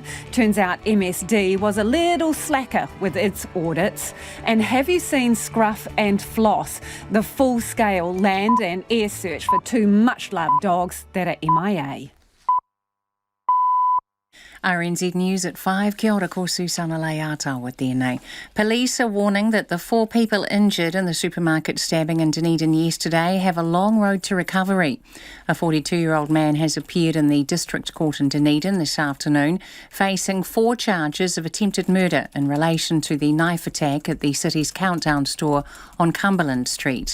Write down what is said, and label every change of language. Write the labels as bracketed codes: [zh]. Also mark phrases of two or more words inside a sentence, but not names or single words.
[en] Turns out MSD was a little slacker with its audits. And have you seen Scruff and Floss, the full-scale land and air search for 2 much-loved dogs that are MIA? RNZ News at 5. [mi] Kia ora, ko Susana Leata [en] with DNA. Police are warning that the 4 people injured in the supermarket stabbing in Dunedin yesterday have a long road to recovery. A 42-year-old man has appeared in the District Court in Dunedin this afternoon, facing 4 charges of attempted murder in relation to the knife attack at the city's Countdown store on Cumberland Street.